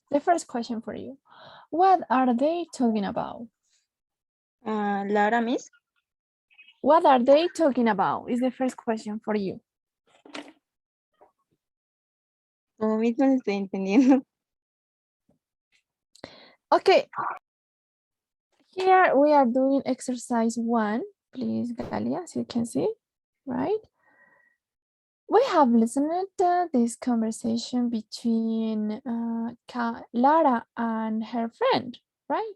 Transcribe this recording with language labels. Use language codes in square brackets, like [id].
[en] The first question for you. What are they talking about? Lara, Miss. What are they talking about? Is the first question for you. [es] Como mismo le estoy entendiendo. [en] Okay. Here we are doing exercise 1. Please, Galia, as you can see, right? We have listened to this conversation between Lara and her friend, right?